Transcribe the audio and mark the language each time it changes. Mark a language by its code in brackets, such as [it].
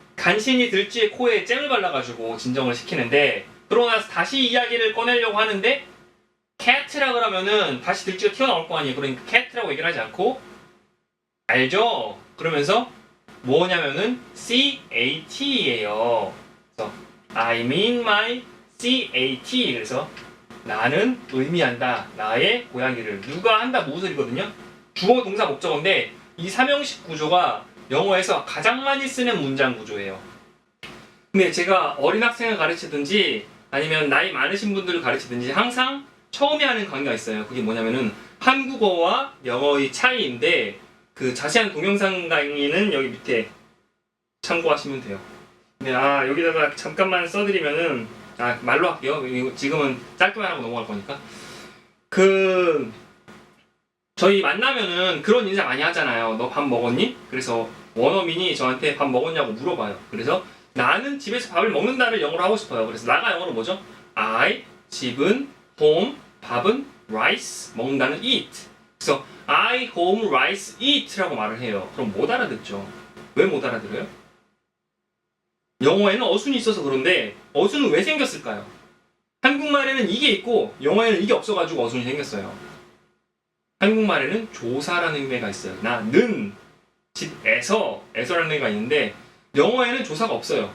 [ko] 간신히 들쥐의 코에 잼을 발라가지고 진정을 시키는데 그러고 나서 다시 이야기를 꺼내려고 하는데 캣이라 그러면은 다시 들쥐가 튀어나올 거 아니에요. 그러니까 캣이라고 얘기를 하지 않고 알죠? 그러면서 뭐냐면은 CAT예요. 그래서 [en] I mean my CAT. [ko] 그래서 나는 의미한다. 나의 고양이를. 누가 한다 무엇을이거든요. 주어 동사 목적어인데 이 삼형식 구조가 영어에서 가장 많이 쓰는 문장 구조예요. 근데 제가 어린 학생을 가르치든지 아니면 나이 많으신 분들을 가르치든지 항상 처음에 하는 강의가 있어요. 그게 뭐냐면은 한국어와 영어의 차이인데 그 자세한 동영상 강의는 여기 밑에 참고하시면 돼요. 네, 여기다가 잠깐만 써드리면은 말로 할게요. 지금은 짧게만 하고 넘어갈 거니까. 저희 만나면은 그런 인사 많이 하잖아요. 너 밥 먹었니? 그래서 원어민이 저한테 밥 먹었냐고 물어봐요. 그래서 나는 집에서 밥을 먹는다를 영어로 하고 싶어요. 그래서 나가 영어로 뭐죠? [en] I, 집은, home, 밥은, rice, 먹는다는 eat. [ko] 그래서 [en] I, home, rice, eat [ko] 라고 말을 해요. 그럼 못 알아듣죠. 왜 못 알아들어요? 영어에는 어순이 있어서 그런데 어순은 왜 생겼을까요? 한국말에는 이게 있고 영어에는 이게 없어가지고 어순이 생겼어요. 한국말에는 조사라는 의미가 있어요. 나는 집에서라는 의미가 있는데 영어에는 조사가 없어요.